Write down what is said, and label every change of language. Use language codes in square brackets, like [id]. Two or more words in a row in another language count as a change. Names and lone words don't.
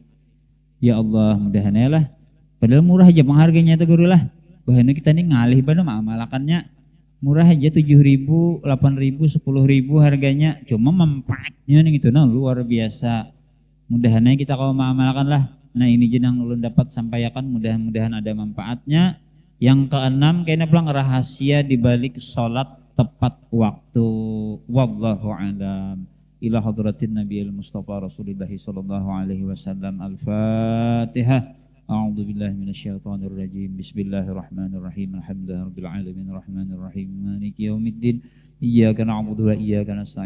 [bjn] Ya Allah mudahan lah padahal murah aja pengharganya itu guru lah bahana kita ini ngalih bana amalakannya murah aja 7.000, 8.000, 10.000 harganya. Cuma manfaatnya nih gitu nah luar biasa. Mudahannya kita kalau mengamalkan lah. Nah ini jenang ulun dapat sampaikan mudah-mudahan ada manfaatnya. Yang keenam kayaknya pulang rahasia dibalik sholat tepat waktu. [ar] والله أعلم. إلى حضرة النبي المصطفى رسول الله صلى الله عليه وسلم. Al-Fatihah. أعوذ بالله من الشيطان الرجيم. بسم الله الرحمن الرحيم. الحمد لله رب العالمين الرحمن الرحيم مالك يوم الدين. إياك نعبد وإياك نستعين.